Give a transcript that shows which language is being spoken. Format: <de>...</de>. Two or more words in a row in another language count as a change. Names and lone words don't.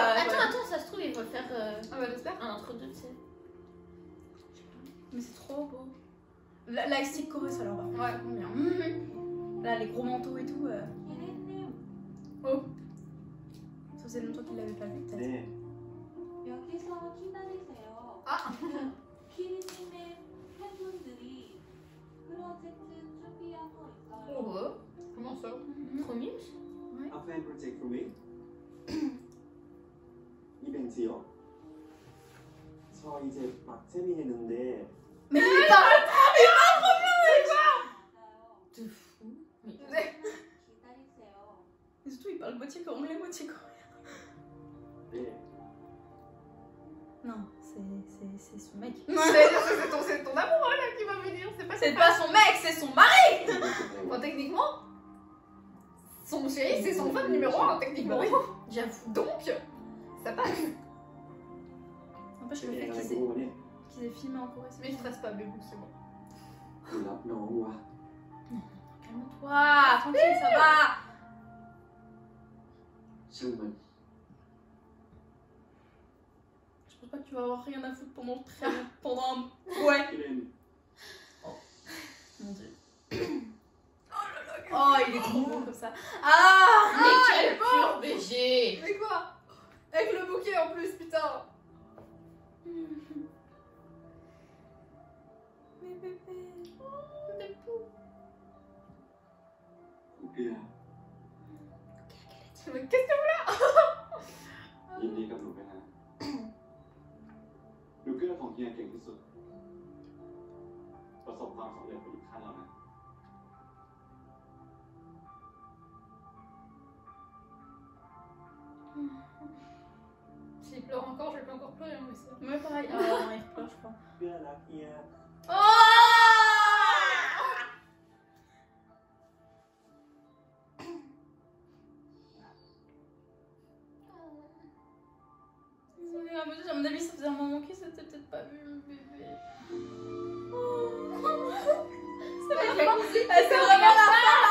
<fr>Attends, ça se trouve, ils vont le faire Ah, bah, j'espère. un entre deux, tu sais. Mais c'est trop beau. La esthétique chorus, alors, va Ouais. bien. Là, les gros manteaux et tout. Oh. Ça faisait longtemps qu'il l'avait pas vu, peut-être.</fr> <ko>네, 여기서 기다리세요. 아. 키리님의 팬분들이 프로젝트 준비하고 있어요.</ko> <fr>Oh, ouais. Comment ça? Trop mignon.</fr> <en>a fan project for me.</en> <ko>이벤트요. 저 이제 막 세미했는데</ko> <fr>Mais il parle. De fou. 기다리세요. Et surtout, il parle moitié anglais, moitié coréen.</fr> <ko>네,</ko> <fr>Non, c'est son mec. C'est ton amoureux là qui va venir, c'est pas C'est pas son mec, c'est son mari. Bon, techniquement, son chéri, c'est son fan numéro 1, techniquement. J'avoue. Donc, ça passe. N'empêche le fait</fr> <ko>재미나고 네,</ko> <fr>qu'ils aient filmé en Corée. Mais je stresse pas, bébou, c'est bon.</fr> <th>รับน้องวะ</th> <fr>Calme-toi, tranquille, ça va.</fr> <th>ช่างมัน</th> <fr>Je pense pas que tu vas avoir rien à foutre pendant très pendant un... Ouais.</fr> <th>พี่เล่น</th> <fr>Mon dieu. Oh, il est trop beau comme ça. Ah. Mais quel pur BG. Mais quoi? Avec le bouquet en plus, putain. Mais bébé.</fr> <th>เกลือ</th> <fr>Mais qu'est-ce que</fr> <th>ยินดีกับหนูไปนะหนูเกลือของเฮียเก่งที่สุด ประสบความสำเร็จไปอีกขั้นแล้วนะ</th> <fr>S'il pleure encore, je vais pas encore pleurer, mais ça. Ouais, pareil. Ah, non, il pleure, je crois.</fr> <th>เกลือรักเฮีย</th> <fr>Oh. Désolée, à mon avis, ça faisait un moment qu'il s'était peut-être pas vu, le bébé. C'est vraiment la fin là.</fr>